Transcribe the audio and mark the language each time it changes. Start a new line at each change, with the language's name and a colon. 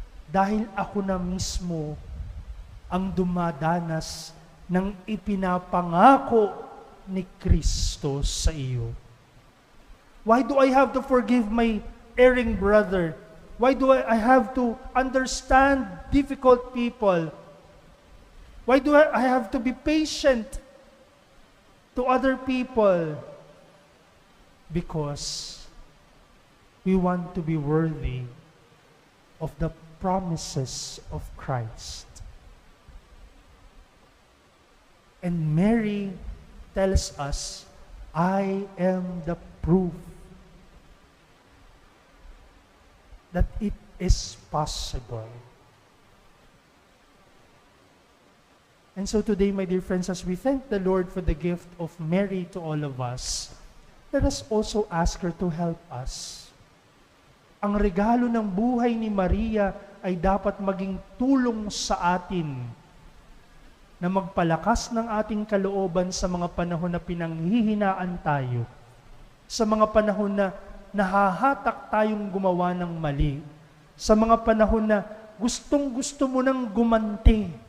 Filipino: Dahil ako na mismo ang dumadanas ng ipinapangako ni Kristo sa iyo.
English: Why do I have to forgive my erring brother? Why do I have to understand difficult people? Why do I have to be patient to other people? Because we want to be worthy of the promises of Christ. And Mary tells us, I am the proof that it is possible. And so today, my dear friends, as we thank the Lord for the gift of Mary to all of us, let us also ask her to help us.
Filipino: Ang regalo ng buhay ni Maria ay dapat maging tulong sa atin na magpalakas ng ating kalooban sa mga panahon na pinanghihinaan tayo, sa mga panahon na nahahatak tayong gumawa ng mali, sa mga panahon na gustong-gusto mo nang gumanti.